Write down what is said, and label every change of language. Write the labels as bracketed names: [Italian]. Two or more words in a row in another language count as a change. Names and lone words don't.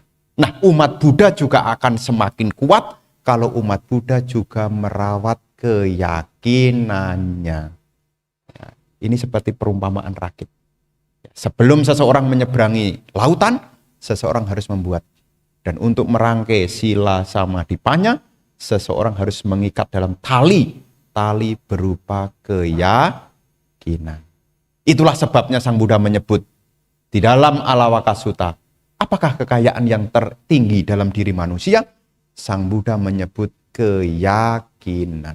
[Indonesian] Nah, umat Buddha juga akan semakin kuat kalau umat Buddha juga merawat keyakinannya. Ya, ini seperti perumpamaan rakit. Sebelum seseorang menyeberangi lautan, seseorang harus membuat. Dan untuk merangkai [Pali] sila samadhi panya, [Indonesian] seseorang harus mengikat dalam tali berupa keyakinan. Itulah sebabnya Sang Buddha menyebut di dalam Alawaka Sutta, apakah kekayaan yang tertinggi dalam diri manusia? Sang Buddha menyebut keyakinan.